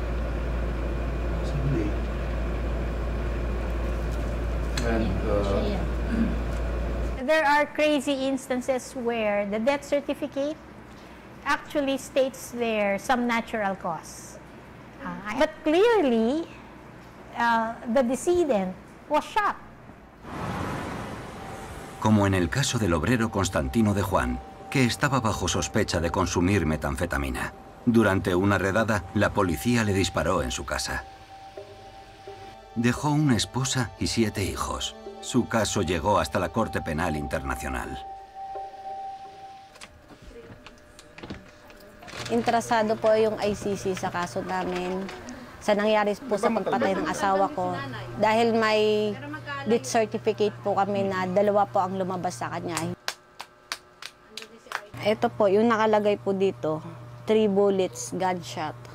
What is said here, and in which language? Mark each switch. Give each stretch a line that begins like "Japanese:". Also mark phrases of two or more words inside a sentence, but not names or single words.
English: There are crazy instances where the death certificate actually states there some natural cause. But clearly, the decedent was shot.
Spanish: Como en el caso del obrero Constantino de Juan, que estaba bajo sospecha de consumir metanfetamina. Durante una redada, la policía le disparó en su casa. Dejó una esposa y 7 hijos. Su caso llegó hasta la Corte Penal Internacional.
Filipino: Interesado po yung ICC sa kaso namin sa nangyari po sa pagpatay ng asawa ko. Dahil may
English: death certificate
Filipino: po kami na 2 po ang lumabas sa kanya. Ito po, yung nakalagay po dito,
English: 3 bullets, gunshot.